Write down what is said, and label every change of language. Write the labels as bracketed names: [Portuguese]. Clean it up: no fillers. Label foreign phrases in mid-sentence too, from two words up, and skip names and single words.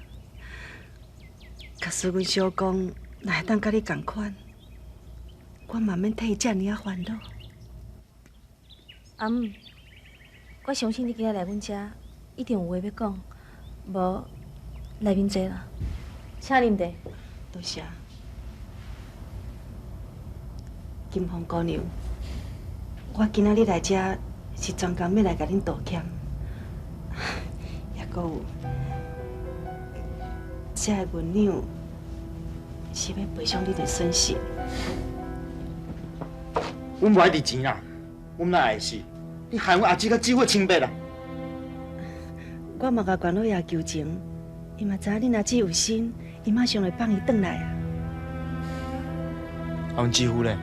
[Min Nan Chinese] 假使阮小公若会当甲你同款，我嘛免替伊遮尔啊烦恼。阿姆，我相信你今日来阮遮，一定有话要讲，无来面坐啦，请啉茶。多谢。金凤姑娘，我今仔日来遮是专工要来甲恁道歉，也阁有这个文娘是要赔偿你的损失。阮无爱伫钱啦，阮哪会是？你害阮阿姊甲姊夫清白啦！我嘛甲关老爷求情，伊嘛知影你若姊有心，伊马上会放伊转来啊。阮姊夫咧，